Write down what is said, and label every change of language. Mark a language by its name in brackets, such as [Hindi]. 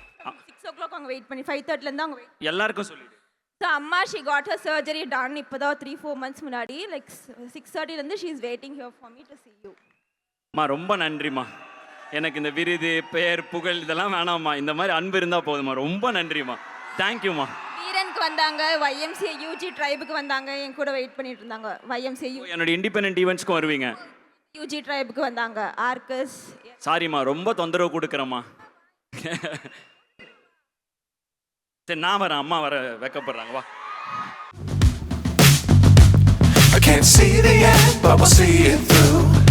[Tamil] 6 o'clock அங்கே wait பண்ணி 5:30 இருந்து அவங்க எல்லாருக்கும் சொல்லிடு. [English] So அம்மா she got her surgery done [Tamil] இப்போதான் [English] 3-4 months [Tamil] முன்னாடி. [English] like 6:30 [Tamil] இருந்து [English] she is waiting here for me to see you. [Tamil] அம்மா ரொம்ப நன்றிம்மா. எனக்கு இந்த விருது பெயர் புகழ் இதெல்லாம் வேணாம்மா, இந்த மாதிரி அன்பு இருந்தால் போதுமா. ரொம்ப நன்றிம்மா, தேங்க்யூம்மா. வீரனுக்கு வந்தாங்க, YMCA UG ட்ரைபுக்கு வந்தாங்க, என் கூட வெயிட் பண்ணிட்டு இருந்தாங்க. YMCA என்னோட இண்டிபெண்டன்ட் ஈவெண்ட்ஸ்க்கும் வருவீங்க. UG ட்ரைபுக்கு வந்தாங்க. ஆர்கஸ். சாரிம்மா, ரொம்ப தொந்தரவு கொடுக்குறேம்மா. சரி நான் வரேன், அம்மா வர வைக்கப்படுறாங்க. வா. [English] I can't see the end, but we'll see it through.